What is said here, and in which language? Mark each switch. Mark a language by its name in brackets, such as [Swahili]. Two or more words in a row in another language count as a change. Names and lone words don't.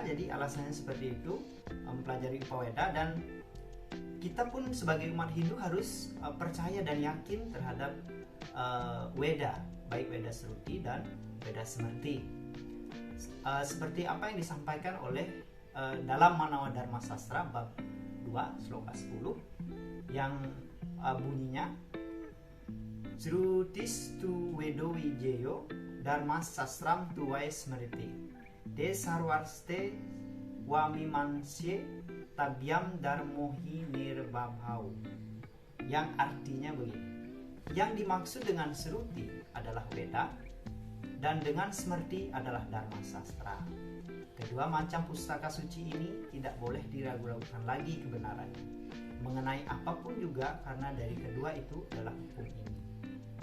[Indonesian] Jadi alasannya seperti itu, mempelajari Upaveda, dan kita pun sebagai umat Hindu harus percaya dan yakin terhadap Weda, baik Weda Sruti dan Weda Smrti. Seperti apa yang disampaikan oleh dalam Manawa Dharma Sastra bab 2 sloka 10 yang bunyinya [Sanskrit] Srutis tu Vedo Vijeyo Dharma Sastram tuwai Smriti De Sarvarste Wamimansye Tabyam Dharmohi Nirbabhau, [Indonesian] yang artinya begini: yang dimaksud dengan Sruti adalah Weda, dan dengan Smrti adalah Dharma Sastra. Kedua macam pustaka suci ini tidak boleh diragu-ragukan lagi kebenarannya mengenai apapun juga, karena dari kedua itu adalah hukum ini.